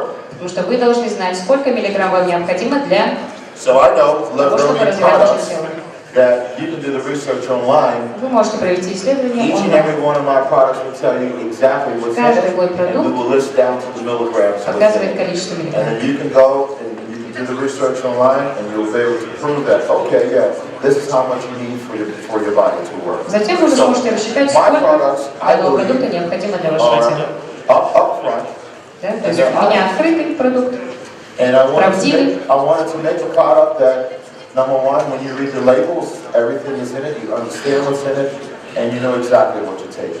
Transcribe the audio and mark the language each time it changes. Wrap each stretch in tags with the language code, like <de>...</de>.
<ru>Потому что вы должны знать, сколько миллиграмм вам необходимо для того, чтобы развивать ваше тело.</ru> <en>That you can do the research online.</en> <ru>Вы можете провести исследование</ru> <en>Each and every one of my products will tell you exactly what's in it, and we will list down to the milligrams.</en> <ru>Показывает количество миллиграмм.</ru> <en>And then you can go and you can do the research online, and you'll be able to prove that. Okay, yeah, this is how much you need for your body to work.</en> <ru>Затем вы сможете рассчитать, сколько данного продукта необходимо для вашего тела.</ru> <en>Up front.</en> <ru>Да, то есть у меня открытый продукт, правдивый.</ru> <en>I wanted to make a product that. Number one, when you read the labels, everything is in it, you understand what's in it, and you know exactly what you're taking.</en>